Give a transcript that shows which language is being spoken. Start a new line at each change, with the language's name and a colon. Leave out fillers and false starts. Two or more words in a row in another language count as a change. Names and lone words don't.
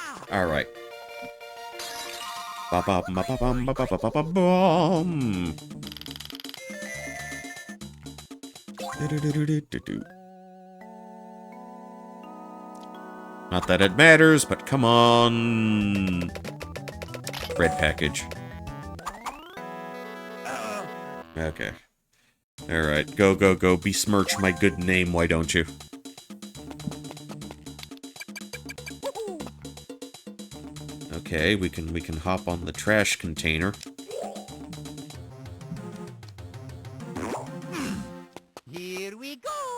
English: Alright. Ba-ba-bum-ba-ba-bum-ba-ba-ba-ba-bum. Do-do-do-do-do-do. Not that it matters, but come on. Red package. Okay. Alright, go, go, go. Besmirch my good name, why don't you? Okay, we can hop on the trash container. Here we go.